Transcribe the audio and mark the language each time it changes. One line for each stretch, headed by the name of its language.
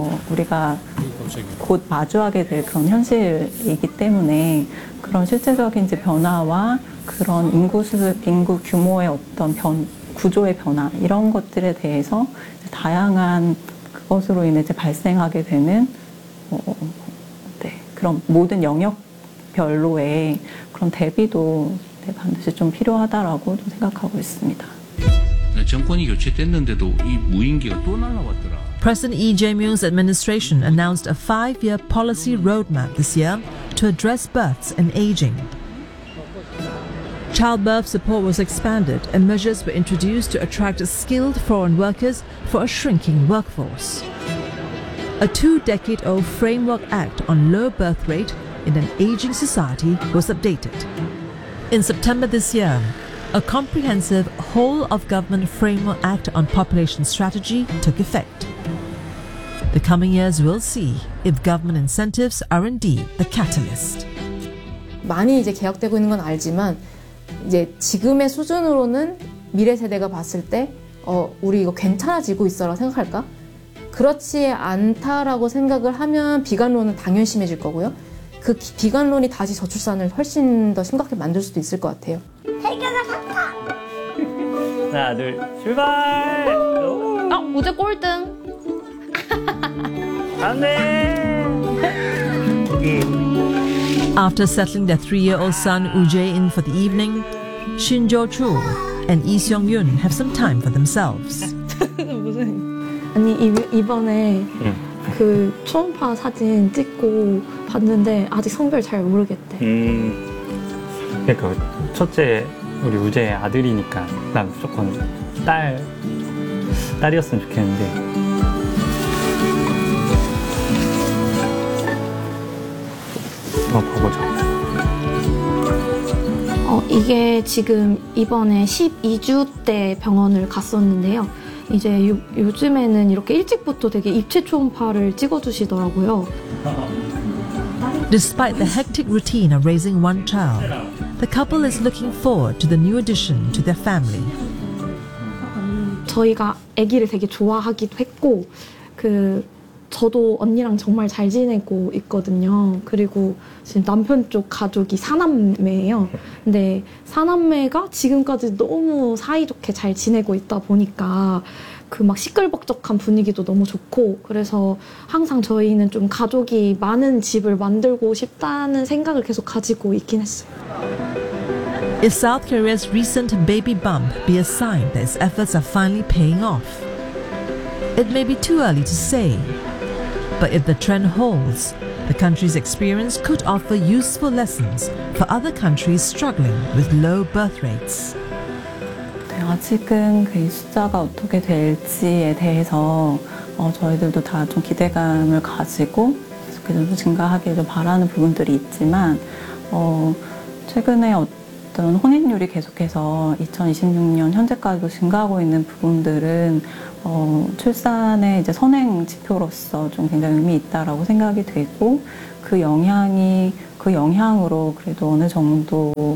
Korean: 우리가 곧 마주하게 될 그런 현실이기 때문에 그런 실제적인 이제 변화와 그런 인구 규모의 어떤 구조의 변화 이런 것들에 대해서 이제 다양한 그것으로 인해 이제 발생하게 되는 그런 모든 영역별로의 그런 대비도 반드시 좀 필요하다라고 좀 생각하고 있습니다. 정권이 교체됐는데도 이 무인기가 또 날라왔더라.
English: President Lee Jae-myung's administration announced a five-year policy roadmap this year to address births and aging. Childbirth support was expanded and measures were introduced to attract skilled foreign workers for a shrinking workforce. A two-decade-old Framework Act on low birth rate in an aging society was updated. In September this year, a comprehensive whole-of-government Framework Act on population strategy took effect. The coming years will see if government incentives are indeed the catalyst.
Korean: 많이 이제 개혁되고 있는 건 알지만 이제 지금의 수준으로는 미래 세대가 봤을 때 우리 이거 괜찮아지고 있어라 생각할까? 그렇지 않다라고 생각을 하면 비관론은 당연히 심해질 거고요. 그 비관론이 다시 저출산을 훨씬 더 심각하게 만들 수도 있을 것 같아요. 해결사 갑니다. 하나 둘 출발. 무제 꼴등. 안돼.
English: After settling their three-year-old son Woo Jae-in for the evening, Shin Jo-chul and Lee Seong-yun have some time for themselves.
Korean: 아니 이번에 그 초음파 사진 찍고 봤는데 아직 성별 잘 모르겠대. 그러니까 첫째 우리 우재의 아들이니까 난 무조건 딸이었으면 좋겠는데. 한번 보자. 이게 지금 이번에 12주 때 병원을 갔었는데요. 이제 요즘에는 이렇게 일찍부터 되게 입체 초음파를 찍어주시더라고요.
English: Despite the hectic routine of raising one child, the couple is looking forward to the new addition to their family.
Korean: 저희가 아기를 되게 좋아하기도 했고, 저도 언니랑 정말 잘 지내고 있거든요. 그리고 지금 남편 쪽 가족이 사남매예요. 근데 사남매가 지금까지 너무 사이좋게 잘 지내고 있다 보니까 그 막 시끌벅적한 분위기도 너무 좋고 그래서 항상 저희는 좀 가족이 많은 집을 만들고 싶다는 생각을 계속 가지고 있긴 했어요.
English: Is South Korea's recent baby bump be a sign that its efforts are finally paying off? It may be too early to say. But if the trend holds, the country's experience could offer useful lessons for other countries struggling with low birth rates.
Korean: 네, 아직은 그 숫자가 어떻게 될지에 대해서 저희들도 다 좀 기대감을 가지고 계속 증가하기를 바라는 부분들이 있지만 최근에 어떤 혼인율이 계속해서 2026년 현재까지도 증가하고 있는 부분들은 출산의 이제 선행 지표로서 좀 굉장히 의미 있다라고 생각이 되고 그 영향으로 그래도 어느 정도